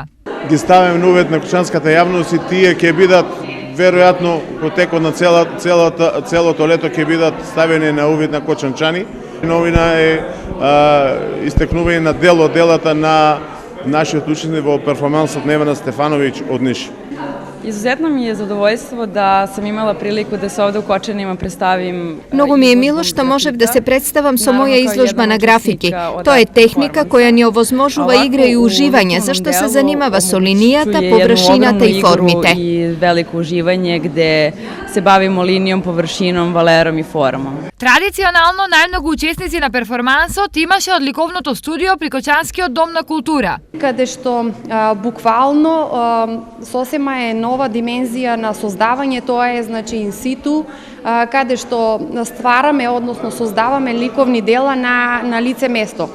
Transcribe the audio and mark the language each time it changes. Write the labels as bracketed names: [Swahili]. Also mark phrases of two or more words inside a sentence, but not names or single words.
[Macedonian] Ги ставаме на увид на кочанската јавност и тие ќе бидат веројатно во текот на целото лето ќе бидат ставени на увид на кочанчани. Новина е истекнување на дел од делата на нашиот учесник во перформансот Невена Стефановиќ од Ниш. [Serbian] Izuzetno mi je zadovoljstvo da sam imala priliku da se ovde u Kočanima predstavim. [Macedonian] Многу ми е мило што можев да се представам со моја изложба на графики. Тоа е техника која ни овозможува игра и уживање, зашто се занимава со линијата, површината и формите. [Serbian] I veliko uživanje gde se bavimo linijom, površinom, valerom i formom. [Macedonian] Традиционално најмногу учесници на перформансот имаше од ликовното студио при Кочанскиот дом на култура. Каде што буквално сосема е нова димензија на создавање, тоа е значи инситу, каде што ствараме, односно создаваме ликовни дела на лице место.